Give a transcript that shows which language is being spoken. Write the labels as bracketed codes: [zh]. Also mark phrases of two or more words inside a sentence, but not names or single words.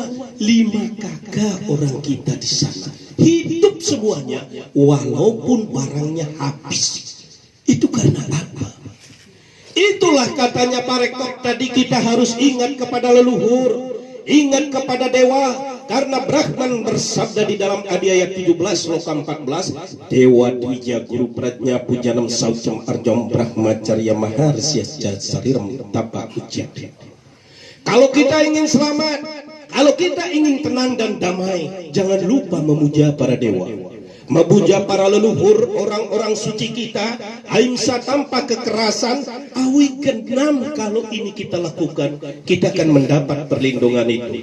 [id] 5 kakak orang kita di sana hidup semuanya, walaupun barangnya habis. Itu karena apa? Itulah katanya Pak Rektor tadi, kita harus ingat kepada leluhur, ingat kepada dewa. Karena Brahman bersabda di dalam Adiaya 17 sloka 14, [sa] Dewa Dwija Guru Pratnya Pujanam Saucam Arjom Brahmacarya Maharsya Sariram Tapa Ujati. [id] Kalau kita ingin selamat, kalau kita ingin tenang dan damai, jangan lupa memuja para dewa, memuja para leluhur, orang-orang suci kita. Ahimsa tanpa kekerasan, awi genam. Kalau ini kita lakukan, kita akan mendapat perlindungan itu.